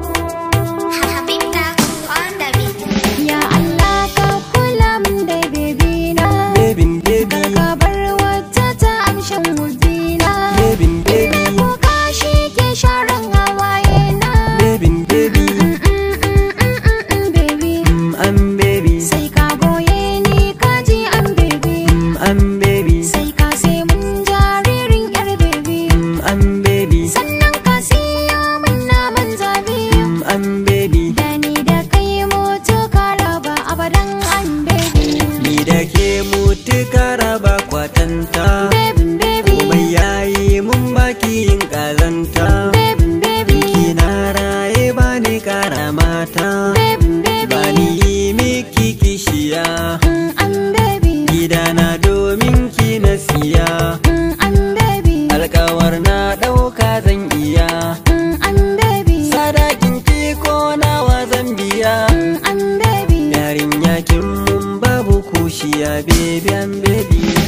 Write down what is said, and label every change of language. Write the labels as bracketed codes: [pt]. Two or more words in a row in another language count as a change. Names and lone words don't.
[en] Habibta on the beat. [ha] Ya Allah ka kula min da baby na. [en] Baby, baby. [ha] Kar ka bar wata ta amshin wurdi na. [en] Baby, baby. [ha] Kuka shi ke sharan hawaye na. [en] Baby, baby. Mm, mm, mm, mm, mm, mm, baby. Mm, I'm baby. [ha] Sai ka goye ni ka ji [en] I'm baby. Mm, I'm baby. [ha] Sai ka sai mun jaririn yar baby. [en] Mm, I'm baby. [ha] Sannan ka siyo mun naman zabi. [en] Mm, I'm baby. [ha] Da ni da kai moto ka raba abadan [en] I'm baby. [ha] Ni da ke mutu ka raba kwatanta. [en] Baby, baby. [ha] Komai yayi mun baki yin kazanta. [en] Baby, baby. [ha] Kina raye ba ni kara mata. [en] Baby, baby. [ha] Ba ni yi miki kishiya. [en] Mm, I'm baby. [ha] Gidana domin ki na siya. Mm, I'm baby. Alkawar na ɗauka zan iya. [en] Mm, I'm baby. [ha] Sadakin ki ko nawa zan biya. [en] Mm, I'm baby. [ha] Yarinya kin mun babu kushiya, [en] baby, I'm baby.